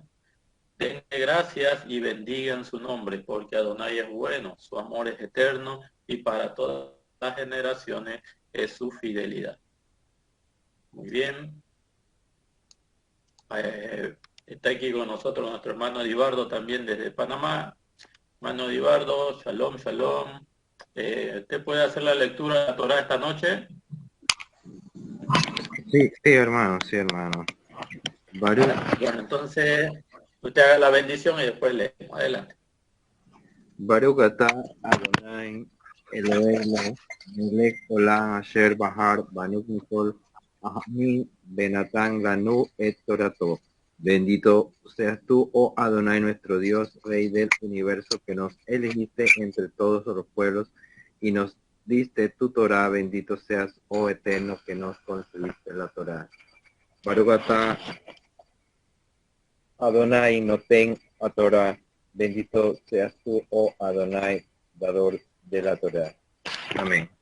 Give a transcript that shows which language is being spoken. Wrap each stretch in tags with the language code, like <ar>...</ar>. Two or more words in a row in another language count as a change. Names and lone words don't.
<es>Denle gracias y bendigan su nombre, porque Adonai es bueno, su amor es eterno y para todas las generaciones es su fidelidad. Muy bien. Está aquí con nosotros nuestro hermano Edibardo también desde Panamá. Hermano Edibardo,</es> <he>שלום, שלום.</he> <es>¿Usted puede hacer la lectura de la Torah esta noche? Sí, sí, hermano, sí, hermano. Baruch, Bueno, entonces usted haga la bendición y después leemos. Adelante.</es> <he>ברוך אתה אדוני אלהינו מלך עולם אשר בחר בנו מכל העמים ונתן לנו את תורתו.</he> <es>Bendito seas tú, oh Adonai, nuestro Dios, Rey del universo, que nos elegiste entre todos los pueblos y nos diste tu Torah. Bendito seas, oh Eterno, que nos concediste la Torah.</es> <he>ברוך אתה אדוני נותן התורה,</he> <es>bendito seas tú, oh Adonai, dador de la Torah. Amén.</es>